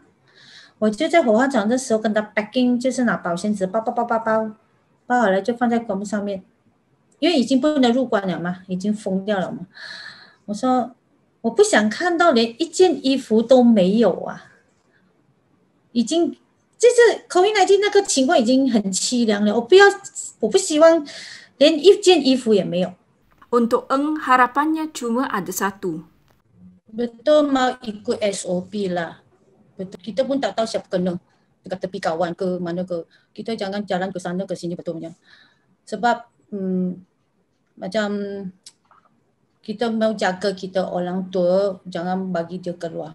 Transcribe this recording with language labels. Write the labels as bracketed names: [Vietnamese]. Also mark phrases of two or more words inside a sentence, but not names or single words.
[Chinese] 我就在火化场的时候跟他 packing，就是拿保鲜纸包好了就放在棺木上面，因为已经不能入关了嘛，已经封掉了嘛。我说我不想看到连一件衣服都没有啊，已经就是 COVID-19 那个情况已经很凄凉了，我不希望连一件衣服也没有。 [Malay] Untuk Eng, harapannya cuma ada satu. Betul mau ikut SOP lah. Betul. Kita pun tak tahu siapa kena. Dekat tepi kawan ke mana ke. Kita jangan jalan ke sana ke sini betulnya. Sebab macam kita mau jaga kita orang tua, jangan bagi dia keluar.